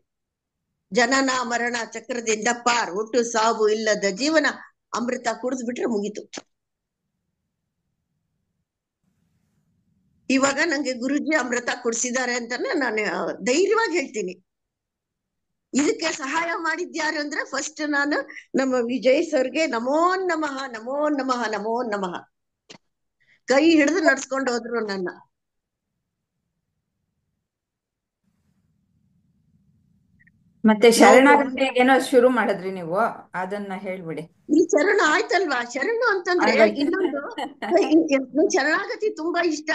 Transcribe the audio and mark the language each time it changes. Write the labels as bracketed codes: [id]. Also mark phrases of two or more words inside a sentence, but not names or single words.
[kn] ಜನನ ಮರಣ ಚಕ್ರದಿಂದ ಪಾರ್, ಹುಟ್ಟು ಸಾವು ಇಲ್ಲದ ಜೀವನ ಅಮೃತ ಕುಡಿದ್ಬಿಟ್ರೆ ಮುಗೀತು. ಇವಾಗ ನಂಗೆ ಗುರುಜಿ ಅಮೃತ ಕುಡ್ಸಿದ್ದಾರೆ ಅಂತಾನೆ ನಾನು ಧೈರ್ಯವಾಗಿ ಹೇಳ್ತೀನಿ. ಇದಕ್ಕೆ ಸಹಾಯ ಮಾಡಿದ್ಯಾರು ಅಂದ್ರೆ ಫಸ್ಟ್ ನಾನು ನಮ್ಮ ವಿಜಯ್ ಸರ್ಗೆ [sa] ನಮೋ ನಮಃ ನಮೋ ನಮಃ ನಮೋ ನಮಃ. [kn] ಕೈ ಹಿಡಿದು ನಡ್ಸ್ಕೊಂಡು ಹೋದ್ರು ನನ್ನ. ಮತ್ತೆ ಶರಣಾಗತಿ ಏನೋ ಶುರು ಮಾಡಿದ್ರಿ ನೀವು, ಅದನ್ನ ಹೇಳ್ಬಿಡಿ. ಈ ಶರಣ ಆಯ್ತಲ್ವಾ. ಶರಣು ಅಂತಂದ್ರೆ ಇನ್ನೊಂದು ಶರಣಾಗತಿ ತುಂಬಾ ಇಷ್ಟ.